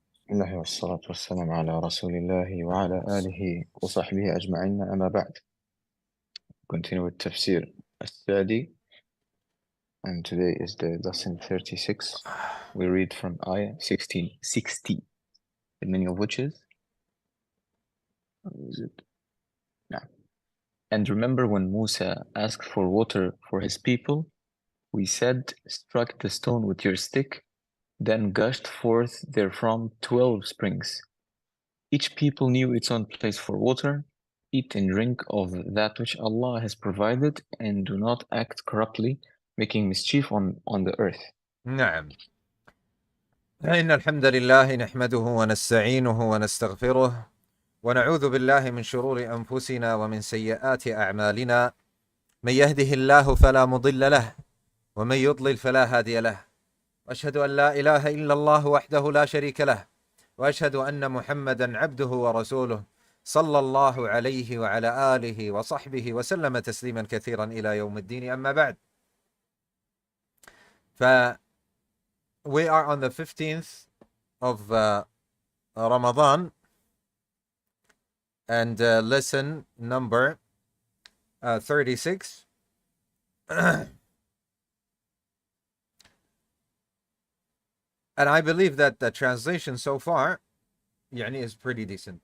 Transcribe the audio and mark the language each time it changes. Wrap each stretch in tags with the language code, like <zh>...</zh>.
<ar>بسم الله والصلاة والسلام على رسول الله وعلى آله وصحبه أجمعين أما بعد.</ar> <en>Continue with Tafsir As-Si'di, and today is the lesson 36. We read from ayah 1660, the meaning of which is it? No. And remember when Musa asked for water for his people, we said, struck the stone with your stick, then gushed forth therefrom 12 springs. Each people knew its own place for water. Eat and drink of that which Allah has provided, and do not act corruptly, making mischief on the earth.</en> <ar>نعم. إن الحمد لله نحمده ونستعينه ونستغفره ونعوذ بالله من شرور أنفسنا ومن سيئات أعمالنا. من يهده الله فلا مضل له ومن يضلل فلا هادي له. وأشهد أن لا إله إلا الله وحده لا شريك له وأشهد أن محمدا عبده ورسوله صلى الله عليه وعلى آله وصحبه وسلم تسليما كثيرا إلى يوم الدين. أما بعد.</ar> <en>We are on the 15th of Ramadan, and lesson number 36. And I believe that the translation so far is pretty decent.</en>